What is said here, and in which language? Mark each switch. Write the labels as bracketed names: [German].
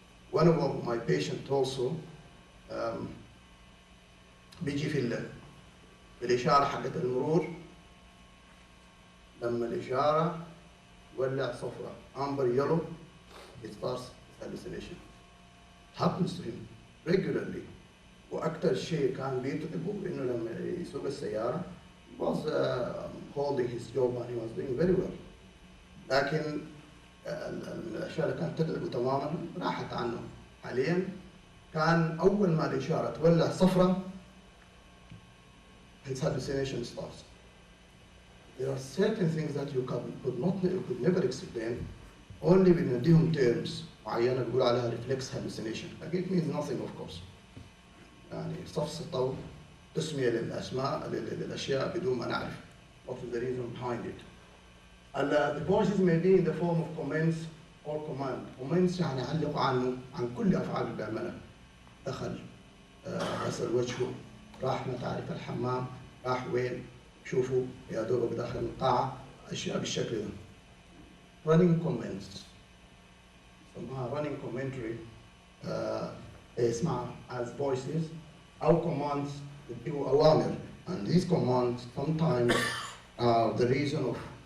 [English] One of my patients also [Arabic] بيجي في الإشارة حقت المرور، لما الإشارة ولع صفرة [English] amber yellow، it starts hallucination. It happens to him regularly. [Arabic] وأكثر شيء كان بيتعبه إنه لما يسوق السيارة [English] he was holding his job and he was doing very well. [Arabic] لكن الأشياء اللي كانت تتعبه تماما راحت عنه. حاليا كان أول ما الإشارة تولع صفرة [English] his hallucination starts. There are certain things that you could never explain, only بنديهم terms معينة [Arabic] بيقول عليها [English] reflex hallucination. Like it means nothing of course. [Arabic] يعني سفسطة تسمية للأشياء بدون ما نعرف [English] what is the reason behind it. The voices may be in the form of comments or command. [Arabic] Comments يعني يعلقوا عنه عن كل أفعال اللي بيعملها. دخل، غسل وجهه، راح ما تعرف الحمام، راح وين، شوفوا يا دوب بداخل القاعة، أشياء بالشكل ده. [English] Running comments. اسمها running commentary. اسمها as voices أو commands [Arabic] بتجيبوا أوامر. [English] And these commands sometimes are the reason of